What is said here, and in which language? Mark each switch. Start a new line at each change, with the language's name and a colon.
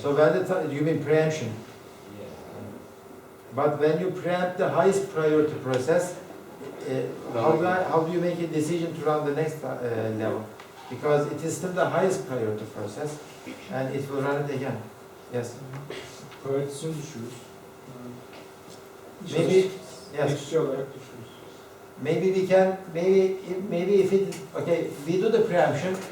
English: So when the time, you mean preemption? yeah. But when you preempt the highest priority process, how do you make a decision to run the next level? Because it is still the highest priority process and it will run it again. Yes.
Turkish: Prioritisini düşürürüz.
English: Maybe, yes.
Turkish: Geçici olarak düşürürüz.
English: Maybe we can, maybe if it, okay, we do the preemption.